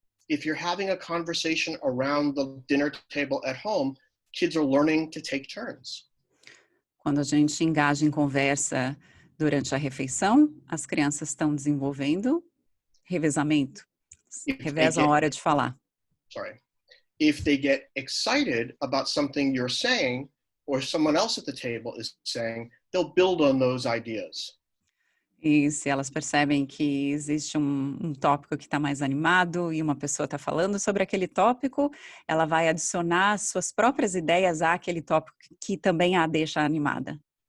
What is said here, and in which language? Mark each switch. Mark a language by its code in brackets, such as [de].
[en] If you're having a conversation around the dinner table at home, kids are learning to take turns. [pt] Quando a gente engaja em conversa durante a refeição, as crianças estão desenvolvendo revezamento. Revezam a hora de falar. [en] Sorry. If they get excited about something you're saying or someone else at the table is saying, they'll build on those ideas. [pt] E se elas percebem que existe um tópico que está mais animado e uma pessoa está falando sobre aquele tópico, ela vai adicionar suas próprias ideias àquele tópico que também a deixa animada.